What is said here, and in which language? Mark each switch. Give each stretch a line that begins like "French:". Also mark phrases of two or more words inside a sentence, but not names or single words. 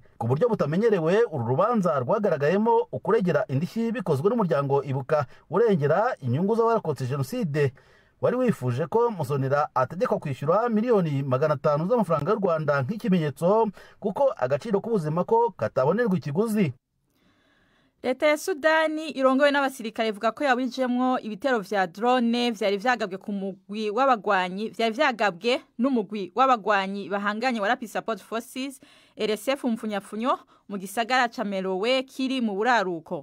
Kinyarwanda: Ku buryo butamenyerewe, uru rubanza rwagaragayemo ukuregera indishyi bikozwe n'umuryango Ibuka urengera inyungu z'abarokotse jenoside. Wari wifuje ko Musonera ategekwa kwishyura miliyoni 500 z'amafaranga y'u Rwanda nk'ikimenyetso kuko agaciro k'ubuzima ko katabonerwa ikiguzi.
Rundi: Leta ya Sudani irongowe n'abasirikare ivuga ko yawijemwo ibitero vya drone vyari vyagabwe ku mugwi w'abagwanyi n'umugwi w'abagwanyi bahanganye wa Rapid Support Forces RSF mfunyafunyo mu gisagara ca Merowe kiri mu buraruko.